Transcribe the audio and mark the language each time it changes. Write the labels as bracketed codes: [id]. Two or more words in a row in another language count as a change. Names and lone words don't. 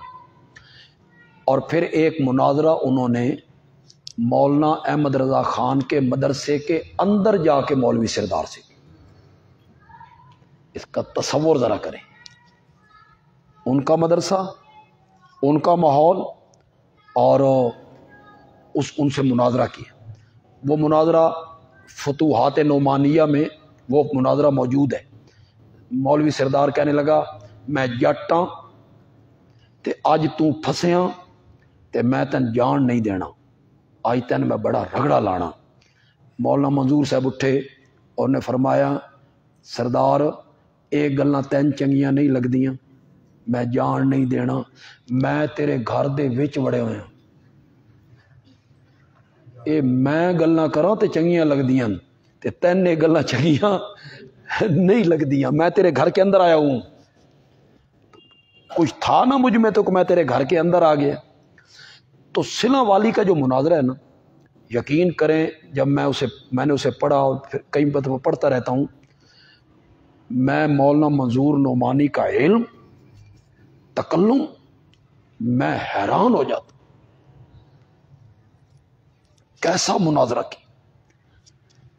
[ur] اور پھر ایک مناظرہ انہوں نے مولانا احمد رضا خان کے مدرسے کے اندر جا کے مولوی سردار سے، اس کا تصور ذرا کریں، ان کا مدرسہ، ان کا ماحول، اور ان سے مناظرہ کیا۔ وہ مناظرہ فتوحات نعمانیہ میں وہ مناظرہ موجود ہے۔ [pa] مولوی سردار کہنے لگا میں جٹ ہاں تے اج تو پھسیاں تے میں تین جان نہیں دینا، اج تین میں بڑا رگڑا لانا۔ مولانا منظور صاحب اٹھے اور نے فرمایا سردار ایک گلاں تین چنگیاں نہیں لگدیاں، میں جان نہیں دینا، میں تیرے گھر دے وچ وڑے ہوئے ہاں، اے میں گلاں کراں تے چنگیاں لگدیاں تے تین نے گلاں چنگیاں نہیں لگدیاں، [ur] میں تیرے گھر کے اندر آیا ہوں، کچھ تھا نا مجھ میں تو کہ میں تیرے گھر کے اندر آ گیا۔ تو سلہ والی کا جو مناظرہ ہے نا، یقین کریں جب میں نے اسے پڑھا اور پھر کئی دفعہ پڑھتا رہتا ہوں، میں مولانا منظور نعمانی کا علم، تکلم، میں حیران ہو جاتا، کیسا مناظرہ کی۔